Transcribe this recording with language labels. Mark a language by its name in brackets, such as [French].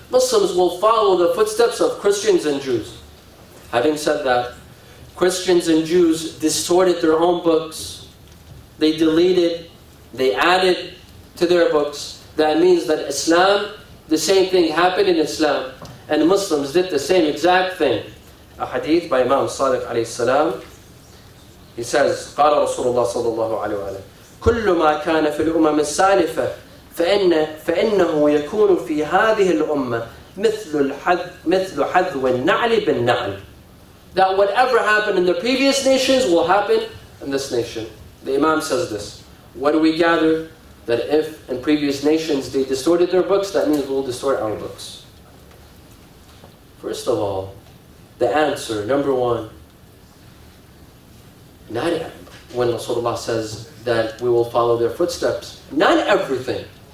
[English] Muslims will follow the footsteps of Christians and Jews. Having said that, Christians and Jews distorted their own books. They deleted, they added to their books. That means that Islam, the same thing happened in Islam. And Muslims did the same exact thing. A hadith by Imam Sadiq alayhi salam. He says, [Arabic] قال رسول الله صلى الله عليه وسلم كل ما كان في الأمم السالفة فإنه يكون في هذه الأمة مثل حذو النعل بالنعل. [English] That whatever happened in the previous nations will happen in this nation. The Imam says this. What do we gather? That if in previous nations they distorted their books, that means we'll distort our books. First of all, the answer, number one, not when Rasulullah says that we will follow their footsteps. Not everything.